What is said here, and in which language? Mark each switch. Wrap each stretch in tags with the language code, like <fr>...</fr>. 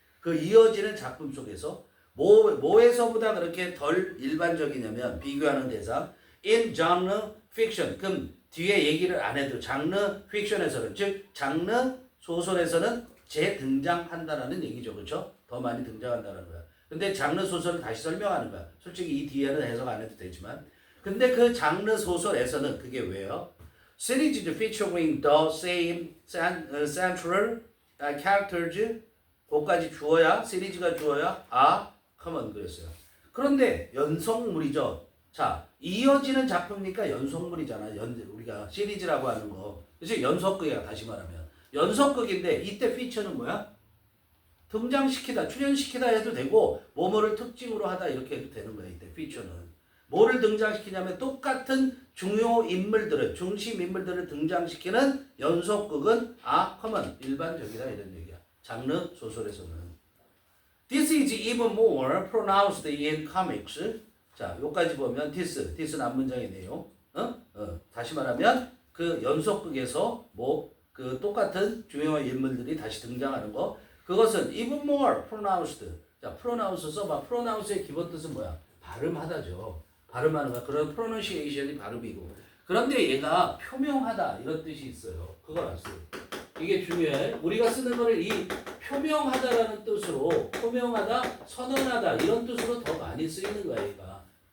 <ko>그 이어지는 작품 속에서 뭐에서보다 그렇게 덜 일반적이냐면 비교하는 대상</ko> <en>in genre fiction</en> <ko>그럼 뒤에 얘기를 안 해도 장르 픽션에서는 즉 장르 소설에서는 재등장한다라는 얘기죠. 그렇죠? 더 많이 등장한다는 거야. 근데 장르 소설을 다시 설명하는 거야. 솔직히 이 뒤에는 해석 안 해도 되지만 근데 그 장르 소설에서는 그게 왜요?</ko> <en>Series featuring the same central characters</en> <ko>그것까지 주어야 시리즈가 주어야</ko> <en>common</en> <ko>그랬어요. 그런데 연속물이죠. 자, 이어지는 작품이니까 연속물이잖아. 우리가 시리즈라고 하는 거. 그치? 연속극이야, 다시 말하면. 연속극인데, 이때 피처는 뭐야? 등장시키다, 출연시키다 해도 되고, 뭐뭐를 특징으로 하다, 이렇게 해도 되는 거야, 이때 피처는. 뭐를 등장시키냐면, 똑같은 중요 인물들을, 중심 인물들을 등장시키는 연속극은 common, 일반적이다, 이런 얘기야. 장르 소설에서는.</ko> <en>This is even more pronounced in comics.</en> <ko>자, 여기까지 보면 this는 앞문장의 내용. 다시 말하면 그 연속극에서 그 똑같은 중요한 인물들이 다시 등장하는 거. 그것은</ko> <en>even more pronounced.</en> <ko>자, pronounce 써봐. pronounce의 기본 뜻은 뭐야? 발음하다죠. 발음하는 거야. 그런 pronunciation이 발음이고. 그런데 얘가 표명하다 이런 뜻이 있어요. 그걸 아세요? 이게 중요해. 우리가 쓰는 거를 이 표명하다라는 뜻으로 표명하다, 선언하다 이런 뜻으로 더 많이 쓰이는 거야, 얘가.</ko>